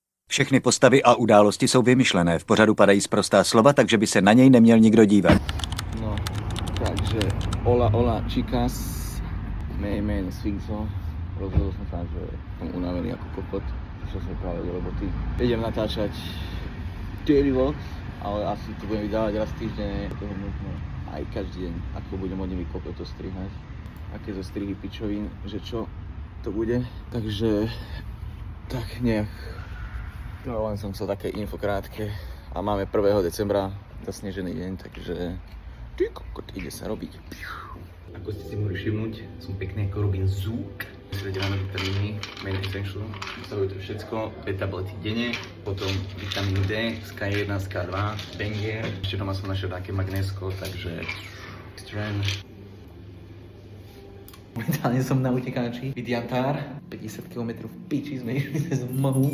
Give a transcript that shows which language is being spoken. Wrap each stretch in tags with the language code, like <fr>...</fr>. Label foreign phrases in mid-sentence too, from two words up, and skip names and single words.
<cs>Všechny postavy a události jsou vymyšlené. V pořadu padají sprostá slova, takže by se na něj neměl nikdo dívat.</cs> <sk>No, takže</sk> <es>hola chicas,</es> <sk>mene Svinco. Rozhodol som sa, že som unavený ako kokot. Prišiel som práve do roboty. Idem natáčať daily vlogs, ale asi to budem vydávať raz týždenne. Toho možno aj každý deň, ako budem od nimi kokoto strihať. Aké zo strihy pičovín, že čo to bude. Takže tak nejak. No len som chcel také info krátke. A máme 1. decembra, zasnežený deň, takže ty kokot, ide sa robiť. Ako ste si mohli všimnúť, som pekný ako Robin Zook. Máme vitamíny,</sk> <en>main essential,</en> <sk>obsahujú to všetko, beta tablety denne, potom vitamín D, SK1, SK2, Banger. Ešte doma som našiel také magnésko, takže extrém. Momentálne som na utekáči, Vidiantár, 50 km v piči sme išli cez mlhu.</sk>